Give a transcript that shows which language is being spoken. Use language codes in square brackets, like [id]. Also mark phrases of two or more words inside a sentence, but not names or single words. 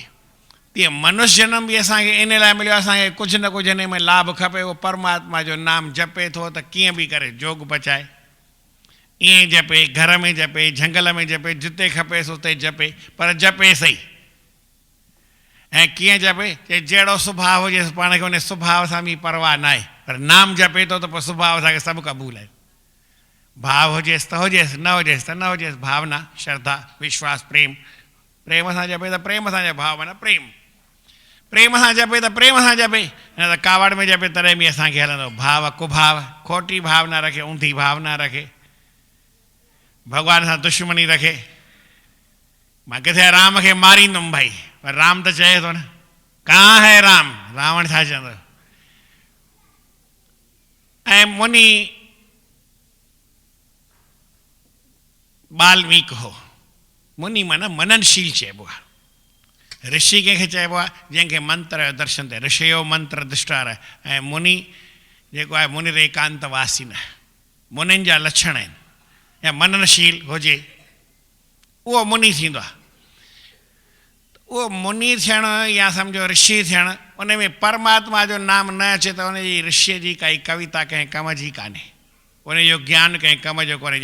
[sd] तीअं मनुष्य जनम बि असांखे इन लाइ मिलियो, असांखे कुझु न कुझु इन में लाभ खपे, उहो परमात्मा जो नाम जपे थो त कीअं बि करे जोग बचाए, ईअं जपे, घर में जपे, झंगल में जपे, जिते खपेसि उते जपे, पर जपे सही। ऐं कीअं जपे? चए जहिड़ो सुभाउ हुजेसि पाण खे उन सुभाउ सां बि परवाह न आहे, पर नाम जपे थो त पोइ सुभाउ असांखे सभु क़बूल आहे। भाव हुजेसि त हुजेसि, न हुजेसि त न हुजेसि, भावना, श्रद्धा, विश्वास, प्रेम, प्रेम सां जपे त प्रेम सां जपे, भाव माना प्रेम, प्रेम सां जपे त प्रेम सां जपे, न त कावड़ में जपे तॾहिं बि असांखे हलंदो। भाव कुभाव, खोटी भावना रखे, ऊंधी भावना रखे, भॻवान सां दुश्मनी रखे। मां किथे राम खे मारींदुमि भाई, पर राम त चए थो न, [hi] कहाँ है राम, [sd] रावण छा चवंदो? ऐं मुनि बाल्मीक हो, मुनि माना मननशील चइबो आहे, ऋषि कंहिंखे चइबो आहे जंहिंखे मंत्र जो दर्शन थिए, [sa] ऋषयो मंत्र दृष्टार। [sd] ऐं मुनि जेको आहे मुनि एकांत वासी न, मुनिनि जा लक्षण आहिनि, या मननशील हुजे उहो मुनी थींदो आहे। उहो मुनी थियणु या सम्झो ऋषि थियणु उन में परमात्मा जो नाम न अचे त उनजी ऋषिअ जी काई कविता कंहिं कम जी कान्हे, उनजो ज्ञान कंहिं कम जो कोन्हे।